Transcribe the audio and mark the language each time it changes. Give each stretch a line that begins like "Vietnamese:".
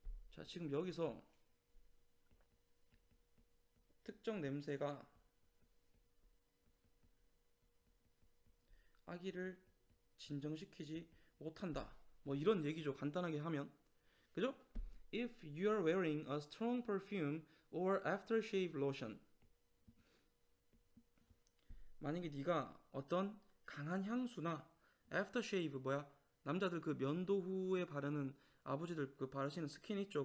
Korean: 자, 지금 여기서 특정 냄새가 아기를 진정시키지 못한다. 뭐 이런 얘기죠. 간단하게 하면. 그죠?
English: If you are wearing a strong perfume or aftershave lotion.
Korean: 만약에 네가 어떤 강한 향수나 aftershave 남자들 그 면도 후에 바르는 아버지들 그 바르시는 스킨 있죠.